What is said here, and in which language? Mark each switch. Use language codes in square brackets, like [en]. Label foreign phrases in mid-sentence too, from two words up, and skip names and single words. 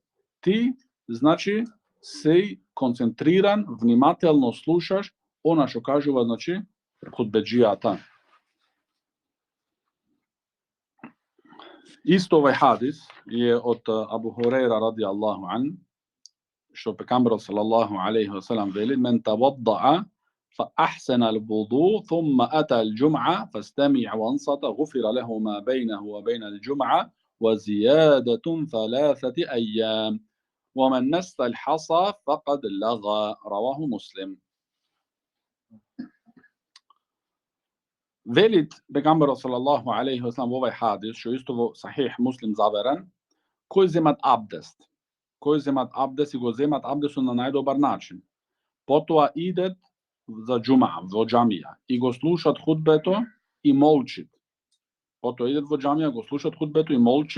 [mk] Ти, значи, сеј концентриран, внимателно слушаш она што кажува, значи, хутбеджијата. Исто овој хадис е од Абу Хурейра [ar] رضي الله عن, [mk] што пекамберот [ar] صلى الله عليه وسلم [mk] вели: [ar] "من توضأ فأحسن الوضوء ثم أتى الجمعة فاستمع وأنصت غفر له ما بينه وبين الجمعة وزيادة 3 أيام ومن مس الحصى فقد لغا." رواه مسلم. [mk] Велит пегамберот [ar] صلى الله عليه وسلم [mk] во овај хадис, што исто во Сахих Муслим заверен, кој земат абдест. Кој земат абдест и го земат абдестот на најдобар начин. Потоа идет за џума, во џамија, и го слушат худбето и молчит. Потоа идет во џамија, го слушат худбето и молчит.